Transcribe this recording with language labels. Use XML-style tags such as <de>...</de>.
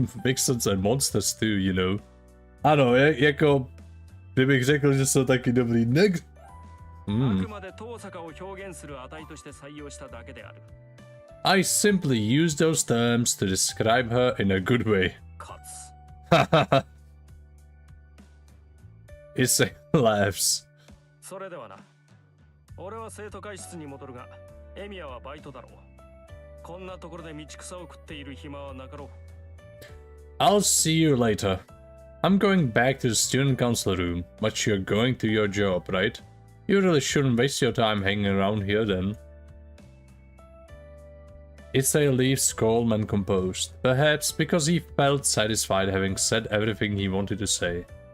<en>Vixens and monsters too, you know.</en> <cs>Ano, jako... Kdybych řekl, že jsou taky dobrý neg...</cs> <ja>あくまで遠坂を表現する値として採用しただけである。</ja> <en>I simply use those terms to describe her in a good way.</en> <ja>かつ。</ja> <en>Issei laughs.</en> <ja>それではな。俺は生徒会室に戻るが、エミヤはバイトだろう。こんなところで道草を食っている暇はなかろう。</ja> <en>I'll see you later. I'm going back to the student council room, but you're going to your job, right? You really shouldn't waste your time hanging around here then. Issei leaves calm and composed, perhaps because he felt satisfied having said everything he wanted to say.</en>